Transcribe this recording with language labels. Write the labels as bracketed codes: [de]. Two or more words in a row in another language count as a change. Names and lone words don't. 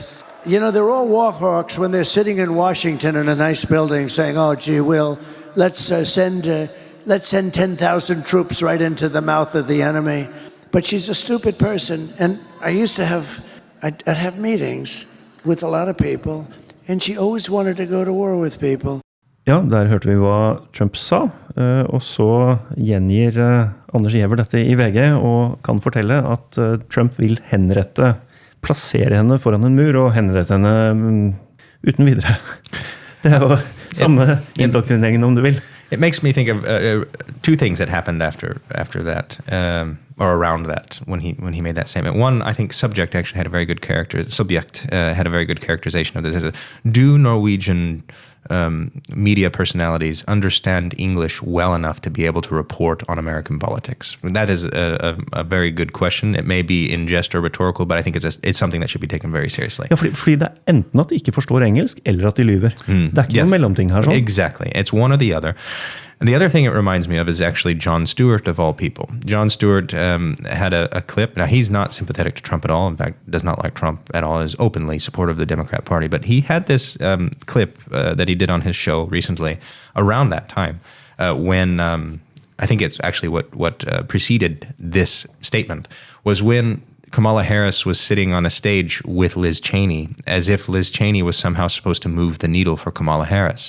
[en] You know, they're all war hawks when they're sitting in Washington in a nice building saying, oh, gee, let's send 10,000 troops right into the mouth of the enemy. But she's a stupid person. And I'd have meetings with a lot of people, and she always wanted to go to war with people. [no] Ja, der hørte vi hva Trump sa, og så gjengir Anders Giæver dette i VG og kan fortelle at Trump vil plassere henne foran en mur og henrette henne uten videre. Det jo samme indoktrineringen om du vil. [en] It makes me think of 2 things that happened after that, or around that, when he made that statement. One, I think Subject actually had a very good characterization of this. Do Norwegian media personalities understand English well enough to be able to report on American politics? That is a very good question. It may be in jest or rhetorical, but I think it's something that should be taken very seriously. [no] Ja, fordi det enten at de ikke forstår engelsk, eller at de lyver. Det ikke noen mellomting her, sånn. [en] Exactly. It's one or the other. And the other thing it reminds me of is actually Jon Stewart, of all people. Jon Stewart had a clip. Now, he's not sympathetic to Trump at all. In fact, does not like Trump at all, is openly supportive of the Democrat Party. But he had this clip that he did on his show recently around that time when I think it's actually what preceded this statement was when Kamala Harris was sitting on a stage with Liz Cheney, as if Liz Cheney was somehow supposed to move the needle for Kamala Harris.